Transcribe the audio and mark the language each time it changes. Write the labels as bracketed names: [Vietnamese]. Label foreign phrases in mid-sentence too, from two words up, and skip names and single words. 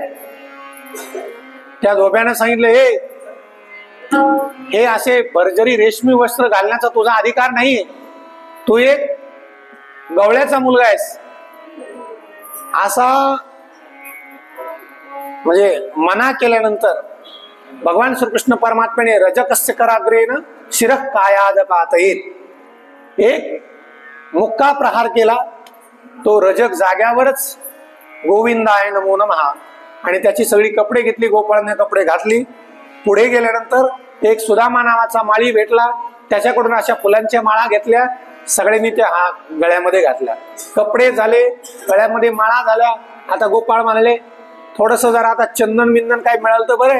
[Marathi] त्या धोब्याने सांगितलं हे असे भरजरी रेशमी वस्त्र घालण्याचा तुझा अधिकार नाहीये, तू एक गवळ्याचा मुलगा आहेस. असा म्हणजे मना केल्यानंतर भगवान श्रीकृष्ण परमात्म्याने [Sanskrit] रजकस्य कराग्रेन शिरः कायाद पातयेत, [Marathi] एक मुक्का प्रहार केला. तो रजक जाग्यावरच [Sanskrit] गोविंदाय नमो नमः, [Marathi] आणि त्याची सगळी कपडे घेतली. गोपाळाने कपडे घातली. पुढे गेल्यानंतर एक सुदामा नावाचा माळी भेटला, त्याच्याकडून अशा फुलांच्या माळा घेतल्या, सगळ्यांनी त्या गळ्यामध्ये घातल्या. कपडे झाले, गळ्यामध्ये माळा झाल्या. आता गोपाळ म्हणाले थोडस जरा आता चंदन बिंदन काय मिळालं तर बरं.